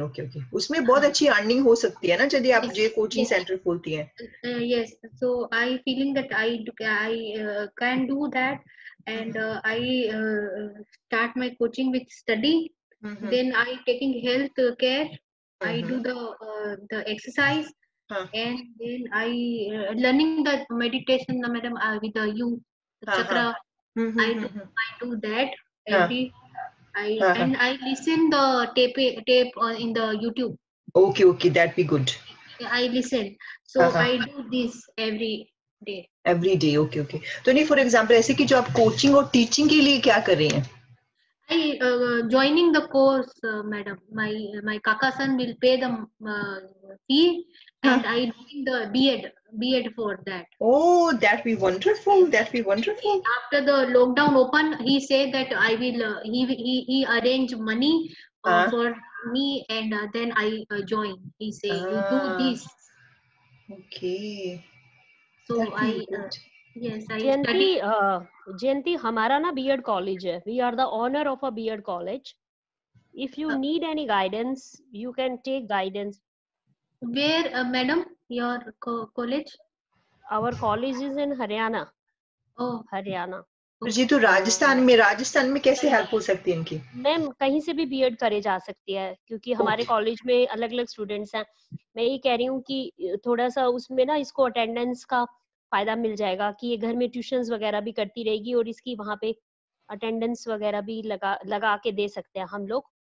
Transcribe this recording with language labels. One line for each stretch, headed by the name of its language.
Hindi: Okay उसमें बहुत अच्छी अर्निंग हो सकती है ना यदि आप जो कोचिंग सेंटर खोलती हैं।
English: Yes, so I feeling that I can do that, and I start my coaching with study. Then I taking health care. I do the exercise, and then I learning the meditation, madam, with the you chakra. I do that every. And I listen the tape in the YouTube. Okay, that be good. I listen, so I do this every day. Okay।
Hindi: तो नहीं
English: for example
Hindi: ऐसे कि जो आप coaching और teaching के लिए क्या कर रही हैं?
English: I joining the course, madam. My kaka son will pay the fee, and I doing the B.Ed for that. Oh, that be wonderful. After the lockdown open, he said that I will. He arrange money for me, and then I join. He say you do this. Okay. So I yes, I study.
Hindi: जयंती हमारा ना B.Ed college है।
English: We are the owner of a B.Ed college. If you need any guidance, you can take guidance. Where, madam, your college? Our college is in Haryana. Oh, Haryana.
Hindi: जी तो राजस्थान में कैसे help हो सकती है इनकी? Ma'am कहीं से भी B.Ed करे जा सकती है, क्योंकि हमारे कॉलेज में अलग अलग स्टूडेंट्स हैं। मैं ये कह रही हूँ कि थोड़ा सा उसमें ना इसको अटेंडेंस का फायदा मिल जाएगा कि ये घर में ट्यूशंस वगैरह भी करती रहेगी और इसकी वहाँ पे अटेंडेंस वगैरह भी लगा के दे सकते हैं हम लोग।